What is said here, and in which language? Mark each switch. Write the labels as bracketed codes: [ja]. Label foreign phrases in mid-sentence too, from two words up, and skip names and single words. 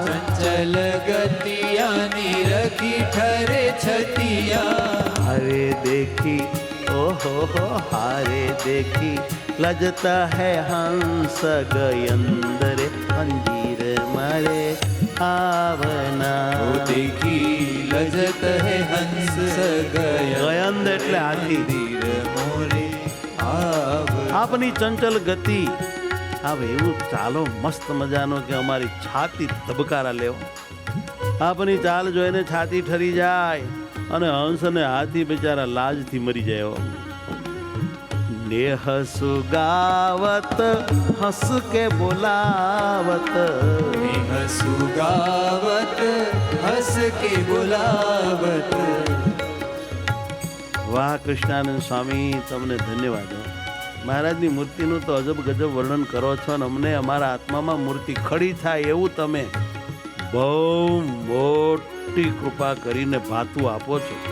[hi] चंचल गतिया निरखी ठरे छतिया। हरे देखी ओहो हो हारे देखी लजता है हंस गयंदरे मंदिर मारे आवना। देखी लजत है हंस [gu] ગયંદ એટલે હાથી। [hi] मोरे आवना। [gu] આપની ચંચલ ગતિ, હવે એવું ચાલો મસ્ત મજાનો કે અમારી છાતી ધબકારા લેવો। આપની ચાલ જોઈને છાતી ઠરી જાય અને હંસ અને હાથી બિચારા લાજથી મરી જાય. [hi] नेह सुगावत हस के बोलावत, नेह सुगावत हंस के बुलावत. [gu] વાહ કૃષ્ણાનંદ સ્વામી, તમને ધન્યવાદ. મહારાજની મૂર્તિનું તો અજબ ગજબ વર્ણન કરો છો અને અમને અમારા આત્મામાં મૂર્તિ ખડી થાય એવું તમે બહુ મોટી કૃપા કરીને ભાતું આપો છો.